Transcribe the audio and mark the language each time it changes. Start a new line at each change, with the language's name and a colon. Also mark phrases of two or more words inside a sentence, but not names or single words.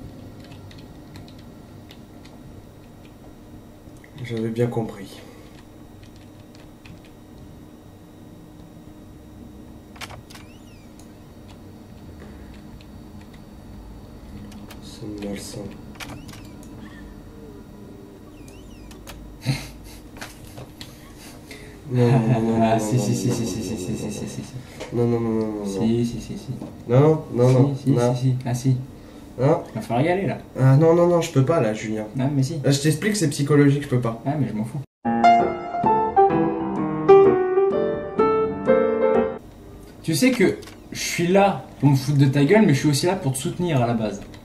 French: J'avais bien compris. C'est malsain. Non, non, non, non, Ah, non, si, non, si, non, si, non, si, non, si, si, non, si, non, si, non, si, si, si. non, non, non, non, non, non. Si, si, si, si. Non, non, non, Si, non. si, si. Ah, si. Hein? Il va falloir y aller, là. Ah non, non, non, je peux pas là, Julien. Ah, mais si. Je t'explique, c'est psychologique, je peux pas. Ah, mais je m'en fous. Tu sais que je suis là pour me foutre de ta gueule, mais je suis aussi là pour te soutenir à la base.